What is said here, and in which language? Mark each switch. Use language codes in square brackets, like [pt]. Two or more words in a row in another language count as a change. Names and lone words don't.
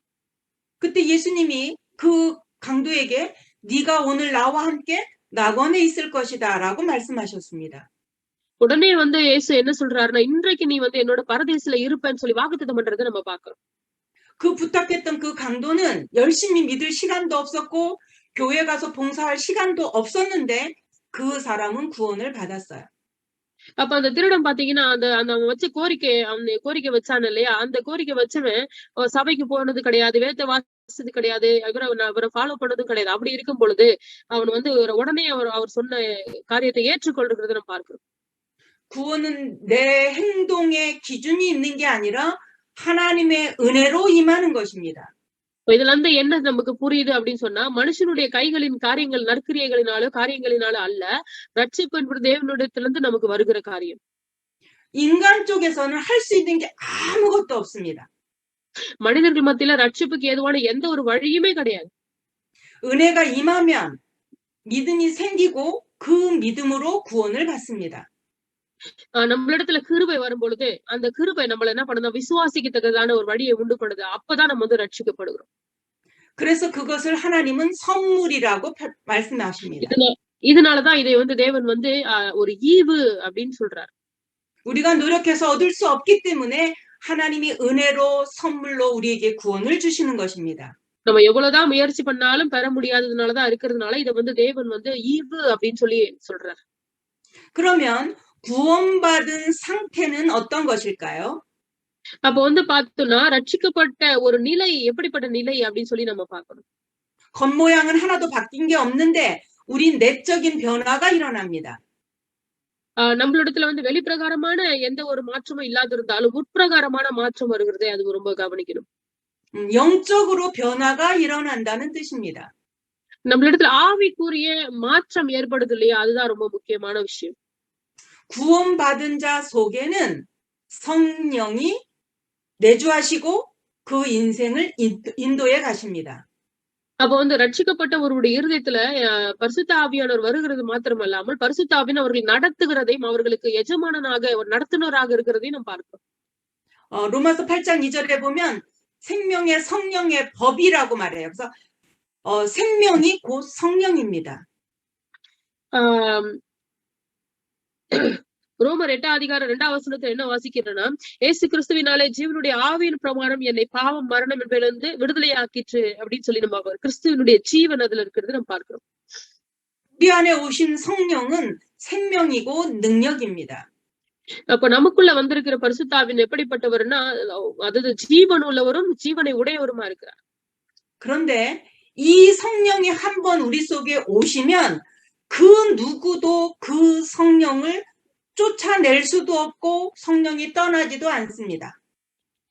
[ko] 그때 예수님이 그 강도에게 네가 오늘 나와 함께 낙원에 있을 것이다라고 말씀하셨습니다. [ta] உடனே வந்து இயேசு என்ன சொல்றாருன்னா, இன்றைக்கு நீ வந்து என்னோட பரதேசில இருப்பேன்னு சொல்லி வாக்குத்தத்தம் பண்றதை நம்ம பாக்குறோம். [ko] 그 부탁했던 그 강도는 열심히 믿을 시간도 없었고 교회 가서 봉사할 시간도 없었는데 그 사람은 구원을 받았어요. [ta] அப்ப அந்த திருடன் பாத்தீங்கன்னா, அந்த வச்ச கோரிக்கை வச்சான் இல்லையா? அந்த கோரிக்கை வச்சவன் சபைக்கு போனது கிடையாது, வேதத்தை வாசிச்சது கிடையாது, அவரை ஃபாலோ பண்ணதும் கிடையாது. அப்படி இருக்கும் பொழுது அவன் வந்து உடனே அவர் சொன்ன காரியத்தை ஏற்றுக்கொள்றதை நம்ம பார்க்கிறோம். [ko] 구원은 내 행동의 기준이 있는 게 아니라 하나님의 은혜로 임하는 것입니다. [ta] இதுல இருந்து என்ன நமக்கு புரியுது அப்படின்னு சொன்னா, மனுஷனுடைய கைகளின் காரியங்களினாலோ அல்ல, ரட்சிப்பு என்பது தேவனிடத்திலிருந்து நமக்கு வருகிற காரியம். [ko] 인간 쪽에서는 할 수 있는 게 아무것도 없습니다. [ta] மனிதர்கள் மத்தியில ரட்சிப்புக்கு ஏதுவான எந்த ஒரு வழியுமே கிடையாது. [ko] 은혜가 임하면 믿음이 생기고 그 믿음으로 구원을 받습니다. [ta] நம்மளிடத்துல கிருபை வரும் பொழுது அந்த கிருபை நம்மள என்ன பண்ணுது, விசுவாசிக்கத்தக்கதான ஒரு வழியை உண்டு பண்ணுது. அப்பதான் நம்ம வந்து ரட்சிக்கப்படுகிறோம். [ko] 그래서 그것을 하나님은 선물이라고 말씀하십니다. [ta] இதனாலதான் இதை வந்து தேவன் வந்து ஒரு ஈவு அப்படின்னு சொல்றார். [ko] 우리가 노력해서 얻을 수 없기 때문에 하나님이 은혜로 선물로 우리에게 구원을 주시는 것입니다. [ta] நம்ம எவ்வளவுதான் முயற்சி பண்ணாலும் பெற முடியாததுனாலதான் இருக்கிறதுனால இதை வந்து தேவன் வந்து ஈவு அப்படின்னு சொல்லி சொல்றார். [ko] 그러면 구원받은 상태는 어떤 것일까요? [ta] அப்ப வந்து பார்த்தோம்னா ரட்சிக்கப்பட்ட ஒரு நிலை எப்படிப்பட்ட நிலை அப்படின்னு சொல்லி நம்ம பார்க்கணும். [ko] 겉모양은 하나도 바뀐 게 없는데 우리 내적인 변화가 일어납니다. [ta] நம்மளிடத்துல வந்து வெளிப்பிரகாரமான எந்த ஒரு மாற்றமும் இல்லாதிருந்தாலும் உட்பிரகாரமான மாற்றம் வருகிறதே அது ரொம்ப கவனிக்கணும். [ko] 영적으로 변화가 일어난다는 뜻입니다. [ta] நம்மளிடத்துல ஆவிக்குரிய மாற்றம் ஏற்படுது இல்லையா, அதுதான் ரொம்ப முக்கியமான விஷயம். [ko] 구원받은 자 속에는 성령이 내주하시고 그 인생을 인도해 가십니다. [ta] அப்ப வந்து ரட்சிக்கப்பட்ட ஒருவருடைய இருதயத்துல பரிசுத்த ஆவியானவர் வருகிறது மாத்திரமல்லாமல் பரிசுத்த ஆவியானவர் அவர்கள் நடத்துகிறதையும் அவர்களுக்கு எஜமானனாக நடத்துனராக இருக்கிறதையும் நம்ம பார்க்கிறோம். [ko] 로마서 8장 2절에 보면 생명의 성령의 법이라고 말해요. 그래서 생명이 곧 성령입니다. [ta] ரோமர் 8 அதிகாரம் 2 வசனத்துல என்ன வாசிக்கிறேன்னா, இயேசு கிறிஸ்துவினாலே ஜீவனுடைய ஆவியின் பிரமாணம் என்னை பாவம் மரணம் என்பதிலிருந்து விடுதலை ஆக்கிற்று அப்படின்னு சொல்லி நம்ம கிறிஸ்துவனுடைய ஜீவன் அதுல இருக்கிறது நம்ம பார்க்கிறோம். [ko] 우리 안에 오신 성령은 생명이고 능력입니다. [ta] அப்ப நமக்குள்ள வந்திருக்கிற பரிசுத்த ஆவின் எப்படிப்பட்டவர்னா, அதாவது ஜீவன் உள்ளவரும் ஜீவனை உடையவருமா இருக்கிறார். [ko] 그런데 이 성령이 한번 우리 속에 오시면 그 누구도 그 성령을 쫓아낼 수도 없고 성령이 떠나지도 않습니다.